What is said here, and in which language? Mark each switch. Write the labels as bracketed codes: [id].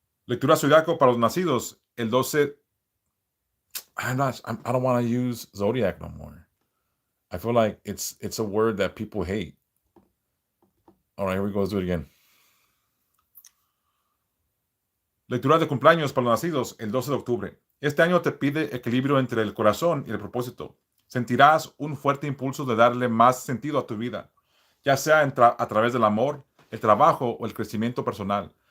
[es] Lectura zodiaco para los nacidos el 12. [en] I don't want to use zodiac no more. I feel like it's a word that people hate. All right, here we go. Let's do it again. [es] Lectura de cumpleaños para los nacidos el 12 de octubre. Este año te pide equilibrio entre el corazón y el propósito. Sentirás un fuerte impulso de darle más sentido a tu vida, ya sea a través del amor, el trabajo o el crecimiento personal.